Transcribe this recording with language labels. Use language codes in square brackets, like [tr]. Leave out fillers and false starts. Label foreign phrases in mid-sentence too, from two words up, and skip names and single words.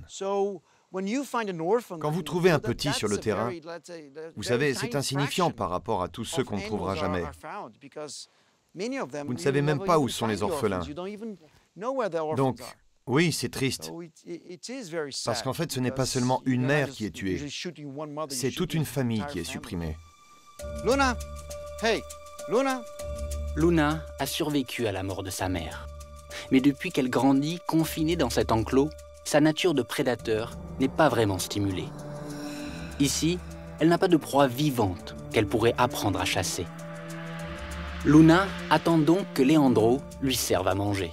[fr] Quand vous trouvez un petit sur le terrain, vous savez, c'est insignifiant par rapport à tous ceux qu'on ne trouvera jamais. Vous ne savez même pas où sont les orphelins. Donc, oui, c'est triste. Parce qu'en fait, ce n'est pas seulement une mère qui est tuée. C'est toute une famille qui est supprimée. Luna! Hey! Luna! Luna a survécu à la mort de sa mère. Mais depuis qu'elle grandit, confinée dans cet enclos, sa nature de prédateur n'est pas vraiment stimulée. Ici, elle n'a pas de proie vivante qu'elle pourrait apprendre à chasser. Luna attend donc que Leandro lui serve à manger.